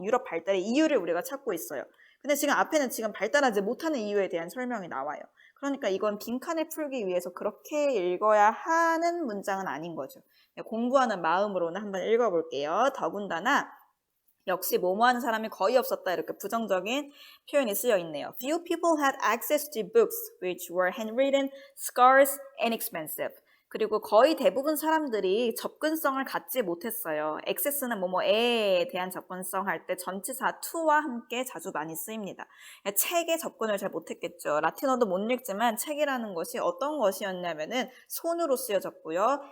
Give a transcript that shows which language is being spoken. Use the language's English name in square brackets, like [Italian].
[Korean] 유럽 발달의 이유를 우리가 찾고 있어요. 근데 지금 앞에는 지금 발달하지 못하는 이유에 대한 설명이 나와요. 그러니까 이건 빈칸을 풀기 위해서 그렇게 읽어야 하는 문장은 아닌 거죠. 공부하는 마음으로는 한번 읽어볼게요. 더군다나 역시 뭐뭐 하는 사람이 거의 없었다 이렇게 부정적인 표현이 쓰여 있네요. [English] Few people had access to books which were handwritten, scarce, and expensive. [Korean] 그리고 거의 대부분 사람들이 접근성을 갖지 못했어요. access는 뭐뭐에 대한 접근성 할 때 전치사 to와 함께 자주 많이 쓰입니다. 책에 접근을 잘 못했겠죠. 라틴어도 못 읽지만 책이라는 것이 어떤 것이었냐면은 손으로 쓰여졌고요.